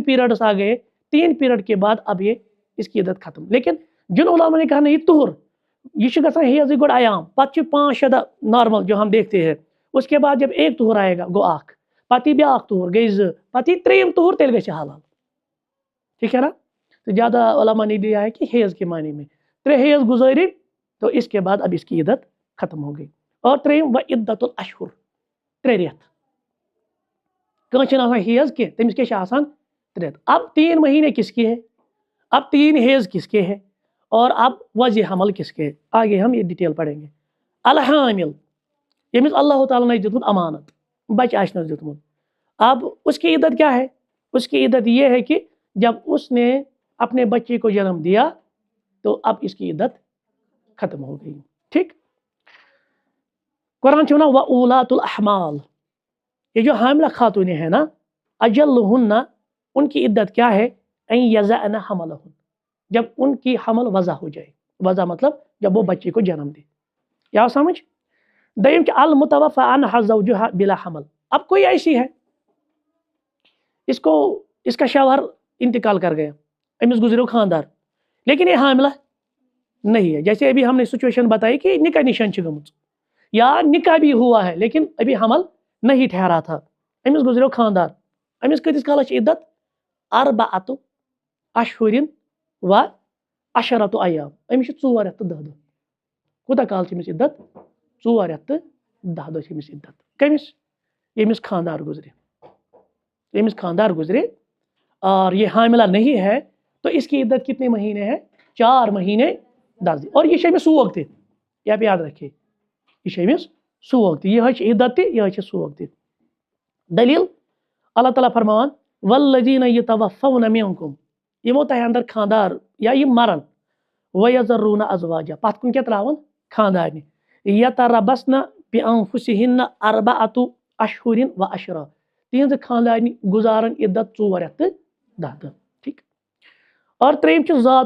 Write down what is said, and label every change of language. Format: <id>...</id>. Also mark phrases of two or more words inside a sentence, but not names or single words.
<ur>پیریڈس آ گئے 3 پیریڈ کے بعد اب یہ اس کی عدت ختم لیکن جن علماء نے کہا نہیں طہر یہ</ur> <ks>چھِ گژھان حیض گۄڈٕ عیام پتہٕ چھِ 5-6 دۄہ</ks> <ur>نارمل جو ہم دیکھتے ہیں اس کے بعد جب ایک طہر آئے</ur> <ks>گا گو اکھ پتہٕ یی بیاکھ طہر گئی 2 پتہٕ یی 3یم طہر تیٚلہِ گژھِ حلال</ks> <ur>ٹھیک ہے نا تو زیادہ علماء نے دیا ہے کہ حیض کے معنی میں</ur> <ks>3</ks> <ur>حیض گزارے تو اس کے بعد اب اس کی عدت ختم ہو گئی اور 3یم و عدت الاشہر</ur> <ks>3 رٮ۪تھ کٲنٛسہِ چھِنہٕ آسان حیض کینٛہہ تٔمِس کیٛاہ چھِ آسان 3 رٮ۪تھ</ks> <ur>اب 3 مہینے کس کے ہے اب 3 حیض کس کے ہے اور اب وضع حمل کس کے ہے آگے ہم یہ ڈیٹیل پڑھیں گے الحامل</ur> <ks>ییٚمِس اللہ تعالیٰ نے دیُتمُت امانت بچہ آسنس دیُتمُت</ks> <ur>اب اس کی عدت کیا ہے اس کی عدت یہ ہے کہ جب اس نے اپنے بچے کو جنم دیا تو اب اس کی عدت ختم ہو گئی ٹھیک</ur> <ks>قرآن چھُ وَنان</ks> <ar>وَأُولَاتُ الْأَحْمَالِ</ar> <ur>یہ جو حاملہ خاتونیں ہیں نا اجلہن ان کی عدت کیا ہے</ur> <ar>ان یضعن حملہن</ar> <ur>جب ان کی حمل وضع ہو جائے وضع مطلب جب وہ بچے کو جنم دے یا سمجھ دویم کہ</ur> <ar>المتوفی عنہا زوجہا</ar> <ur>بلا حمل اب کوئی ایسی ہے اس کا شوہر انتقال کر گیا</ur> <ks>امس گزرو خاندار</ks> <ur>لیکن یہ حاملہ نہیں ہے جیسے ابھی ہم نے سچویشن بتائی کہ</ur> <ks>نکاح نشان چھ گمت</ks> <ur>یا نکاح بھی ہوا ہے لیکن ابھی حمل نہیں ٹھہرا تھا</ur> <ks>امس گزرو خاندار امس کتس کالس عدت</ks> <ar>4 اشہر و 10 ایام</ar> <ks>امس 4 رٮ۪تھ تہٕ 10 دۄہ کوٗتاہ کال چھِ أمِس عدت 4 رٮ۪تھ تہٕ 10 دۄہ چھِ أمِس عدت کٔمِس ییٚمِس</ks> <ur>خاندار گزرے اور یہ حاملہ نہیں ہے تو اس کی عدت کتنے مہینے ہے 4 مہینے 10 دن اور</ur> <ks>یہ چھِ أمِس سوگ تہِ</ks> <ur>یہ آپ یاد رکھیے</ur> <ks>یہ چھِ أمِس سوگ تہِ یہ چھِ عدت تہِ یہ چھِ سوگ تہِ</ks> <ur>دلیل اللہ تعالیٰ فرماوان</ur> <ar>والذین یتوفون</ar> <ks>منکم یمو تۄہہِ اندر خاندار یا یِم مرن</ks> <ar>ویذرون ازواجا</ar> <ks>پتھ کُن کیٛاہ تراون خاندارنہِ</ks> <ar>یتربصن بانفسہن 4 اشہر و 10</ar> <ks>تہنٛزِ خاندارنہِ گزارن عدت 4 رٮ۪تھ تہٕ 10 دۄہ ٹھیک اور 3یم چھُ ذات</ks>